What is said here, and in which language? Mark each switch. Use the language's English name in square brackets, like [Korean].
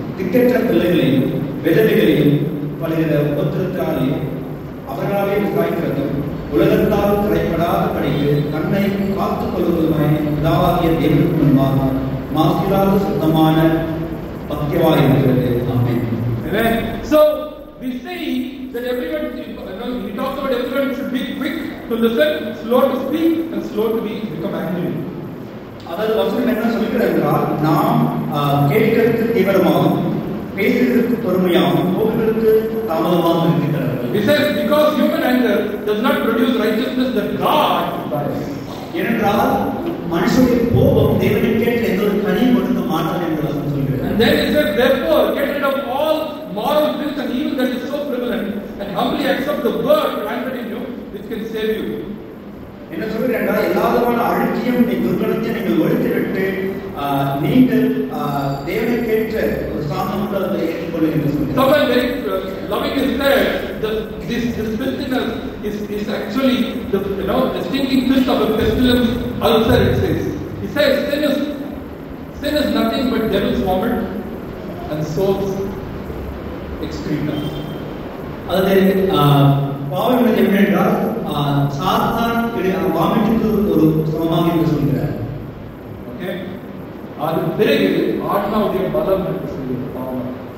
[Tamil] திக்கற்ற பிள்ளைகளையும் விதவைகளையும் பலவித உபத்திரத்தாலே அவர்களாலே விசாரிக்கிறதும் உலகத்தால் கரைப்படாத படிக்கு தன்னை காத்துக் கொள்வதுமாய் பிதாவாகிய தேவனுக்கு முன்பாக மாசிலாத சுத்தமான பக்தியாயிருக்கிறது. ஆமென். [English] So we say that everyone, we talk about everyone should be quick to listen, slow to speak, and slow to become angry. [Tamil] அதாவது வசனம் என்ன சொல்கிறது என்றால், நாம் கேட்கிறதுக்கு தீவிரமாகவும் பேசுவதற்கு பொறுமையாகவும் கோபங்களுக்கு தாமதமாக இருக்கிறார்கள். [English] He says because human anger does not produce righteousness that God desires. [Tamil] ஏனென்றால் மனுஷனுடைய கோபம் தேவனுக்கேற்ற எந்த ஒரு கனியும் கொடுக்க மாட்டாது என்று வசனம் சொல்கிறது. [English] And then he says, therefore get rid of all moral filth and evil that is so prevalent, and humbly accept the word planted in you, which can save you. [Tamil] என்ன சொல்கிறேன், எல்லா விதமான அழுக்கியும் துர்கணத்தையும் நீங்கள் ஒழித்துவிட்டு நீங்கள் தேவனுக்கேற்ற ஒரு சாந்தமுள்ளதை ஏற்றுக்கொள்ளுங்கள் என்று சொல்கிறார். [English] Someone very loving is said that this filthiness is actually the stinking filth of a pestilence ulcer, it says. He says sin is nothing but devil's vomit and soul's excreta. [Tamil] அதாவது பாவம் என்னவென்றால் சாத்தான் வாமிட்டுக்கு ஒரு சமமாக என்று சொல்கிறார். ஓகே, அது பிறகு ஆத்மாவுடைய பலம் என்று சொல்லுது பாவம்.